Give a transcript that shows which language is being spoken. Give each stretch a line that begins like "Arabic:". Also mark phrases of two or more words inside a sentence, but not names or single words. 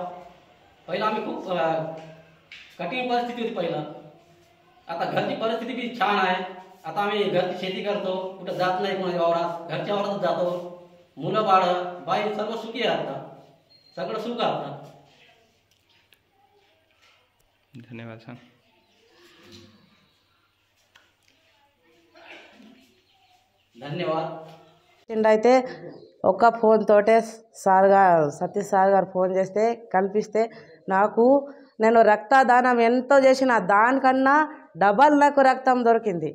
Marathi: पहिलं आम्ही खूप कठीण परिस्थिती होती पहिलं। आता घरची परिस्थिती बी छान आहे। आता आम्ही घरची शेती करतो, कुठं जात नाही कोणाच्या वावरात, घरच्या वावरातच जातो। मुलं बाळ बाई सर्व सुखी आहे, आता सगळं सुख आहे आता। धन्यवाद सर। ధన్యవాद।
Telugu: అయితే ఒక ఫోన్ తోటే సతీష్ సార్ గారు ఫోన్ చేస్తే కల్పిస్తే నేను రక్తదానం ఎంతో చేసిన దానికన్నా డబల్ నాకు రక్తం దొరికింది।